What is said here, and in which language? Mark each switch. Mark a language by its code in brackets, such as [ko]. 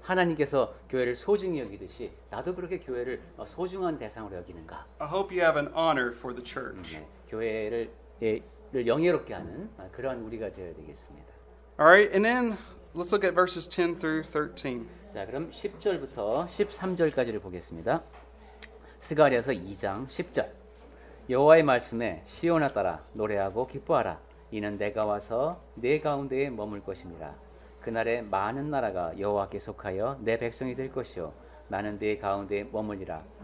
[ko] 하나님께서 교회를 소중히 여기듯이 나도 그렇게 교회를 소중한 대상으로 여기는가? [en] I hope you have an honor for the church. [ko] 네, 교회를 영예롭게 하는 그러한 우리가 되어야 되겠습니다. [en] All right, and then let's look at verses 10 through 13. [ko] 자, 그럼 10절부터 13절까지를 보겠습니다. 스가랴서 2장 10절. 여호와의 말씀에 시온아 따라 노래하고 기뻐하라. 이는 내가 와서 내 가운데에 머물 것임이라. 그날에 많은 나라가 여호와께 속하여 내 백성이 될 것이요 나는 네 가운데에 머물리라.